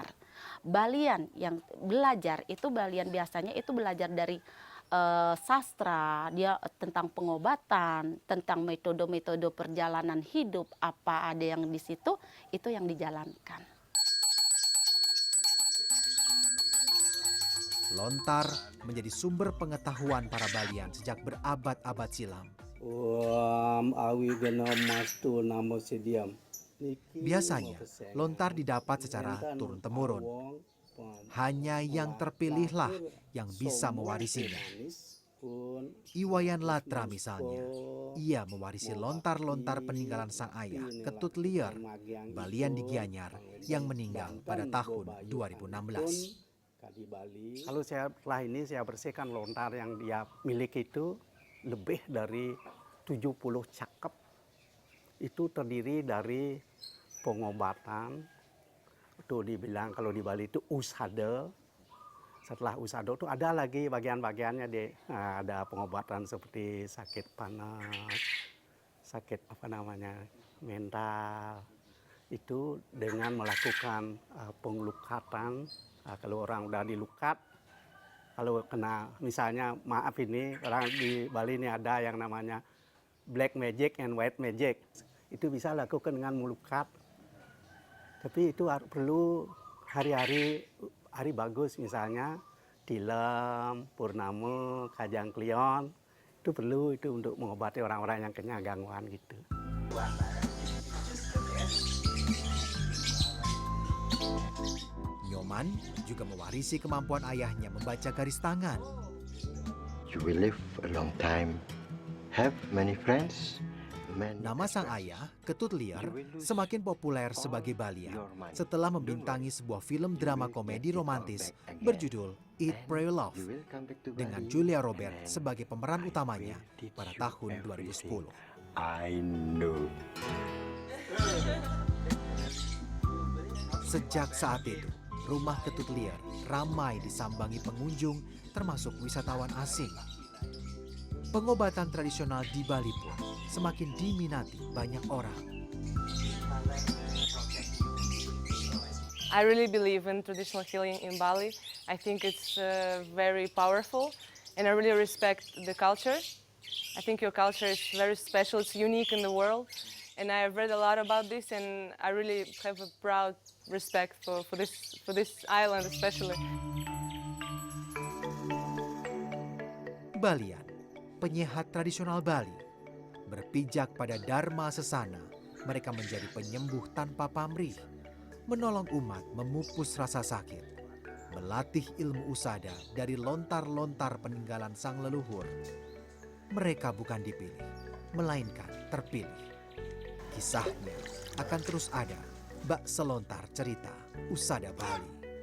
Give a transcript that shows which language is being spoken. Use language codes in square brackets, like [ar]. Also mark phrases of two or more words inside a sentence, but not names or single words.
[id] Balian yang belajar itu balian biasanya itu belajar dari sastra, dia tentang pengobatan, tentang metode-metode perjalanan hidup, apa ada yang di situ, itu yang dijalankan. Lontar menjadi sumber pengetahuan para balian sejak berabad-abad silam. [sa] Awi gena mastu namo sidiam. [id] Biasanya, lontar didapat secara turun-temurun. Hanya yang terpilihlah yang bisa mewarisinya. Iwayan Latra misalnya, ia mewarisi lontar-lontar peninggalan sang ayah, Ketut Lier, balian di Gianyar, yang meninggal pada tahun 2016. Kalau setelah ini saya bersihkan lontar yang dia miliki itu lebih dari 70 cakep. Itu terdiri dari pengobatan, itu dibilang kalau di Bali itu usada. Setelah usada itu ada lagi bagian-bagiannya, ada pengobatan seperti sakit panas, sakit mental. Itu dengan melakukan pengelukatan. Kalau orang udah dilukat, kalau kena misalnya maaf ini orang di Bali ini ada yang namanya [en] black magic and white magic, [id] itu bisa lakukan dengan melukat. Tapi itu perlu hari-hari bagus, misalnya Tilem, Purnama, Kajang Klion, itu perlu itu untuk mengobati orang-orang yang kena gangguan gitu. Nyoman juga mewarisi kemampuan ayahnya membaca garis tangan. [en] You will live a long time, have many friends. [id] Nama sang ayah, Ketut Lier, semakin populer sebagai balian setelah membintangi sebuah film drama komedi romantis berjudul Eat, Pray, Love dengan Julia Robert sebagai pemeran utamanya pada tahun 2010. [en] I know. [id] Sejak saat itu, rumah Ketut Lier ramai disambangi pengunjung termasuk wisatawan asing. Pengobatan tradisional di Bali pun semakin diminati banyak orang. [en] I really believe in traditional healing in Bali. I think it's very powerful, and I really respect the culture. I think your culture is very special, it's unique in the world, and I have read a lot about this, and I really have a proud respect for this island especially. [id] Balian, penyehat tradisional Bali, berpijak pada Dharma Sesana, mereka menjadi penyembuh tanpa pamrih, menolong umat memupus rasa sakit, melatih ilmu usada dari lontar-lontar peninggalan sang leluhur. Mereka bukan dipilih, melainkan terpilih. Kisahnya akan terus ada, bak selontar cerita Usada Bali.